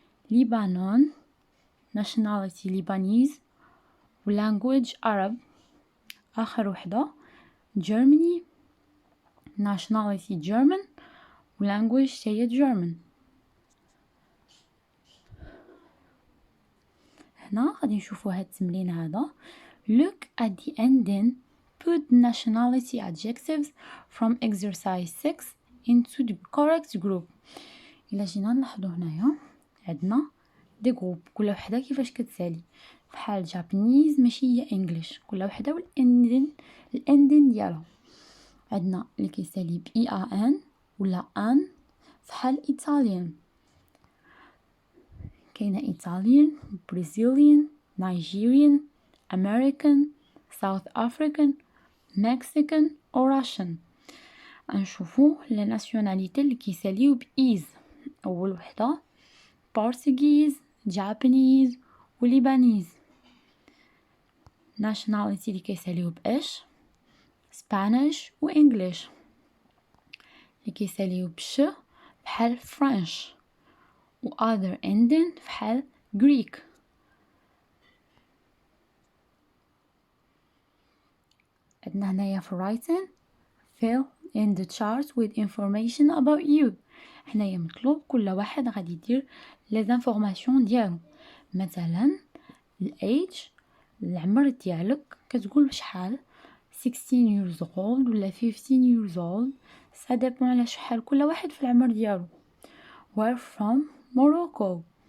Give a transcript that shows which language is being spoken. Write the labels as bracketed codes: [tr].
[en] Lebanon، nationality Lebanese، و language Arab. [ar] آخر وحدة [en] Germany، nationality German، و language هي German. [ar] هنا غادي نشوفو هاد التمرين هذا. [en] Look at the ending, put nationality adjectives from exercise 6 into the correct group. [ar] إلا جينا نلاحظو هنايا عندنا دي جروب، كل وحده كيفاش كتسالي. بحال جابانيز ماشي هي انجليش، كل وحده والاندين ديالها. عندنا اللي كيسالي ب اي ا ان ولا ان، بحال ايطاليان. كاينه ايطاليان، برازيليان، نيجيريان، امريكان، ساوث افريكان، مكسيكان او راشن. نشوفو لي ناسيوناليتي اللي كيساليو بايز. اول وحده Portuguese، Japanese و Lebanese. nationality اللي كيساليو باش Spanish و English. اللي كيساليو بش بحال French و other ending بحال Greek. عندنا هنايا في writing [en] fill in the chart with information about you. [ar] هنايا مطلوب كل واحد غادي يدير لي زانفورماسيون ديالو. مثلا الايج، العمر ديالك كتقول بشحال [en] 16 years old [ar] ولا 15 years old، [fr] ça dépend [ar] على شحال كل واحد في العمر ديالو. [en] we're from Morocco.